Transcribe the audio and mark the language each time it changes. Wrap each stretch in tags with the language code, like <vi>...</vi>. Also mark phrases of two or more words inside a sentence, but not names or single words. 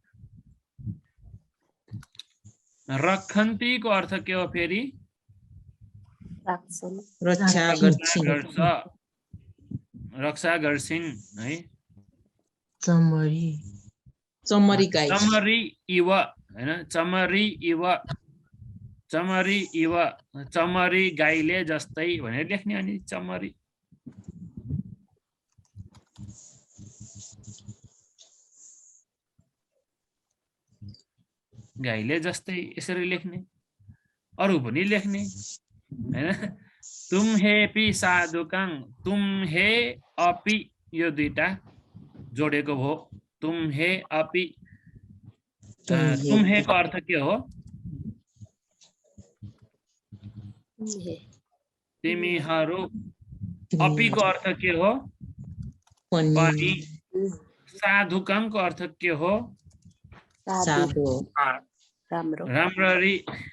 <ne>रखन्तीको अर्थ के हो फेरि रक्षा गर्छिन् है</ne> <pi>चमरी इव</pi> <ne>हैन चमरी गाईले जस्तै भनेर लेख्ने अनि चमरी गाईले जस्तै यसरी लेख्ने अरु पनि लेख्ने हैन</ne> <pi>तुम हे पि साधुकाङ तुम हे अपि</pi> <ne>यो दुईटा जोडेको हो</ne> <pi>तुम हे अपि तुम हे</pi> <ne>को अर्थ के हो तिमीहरु अपि को अर्थ के हो पनि साधुकाङ को अर्थ के हो साधु राम्ररी</ne>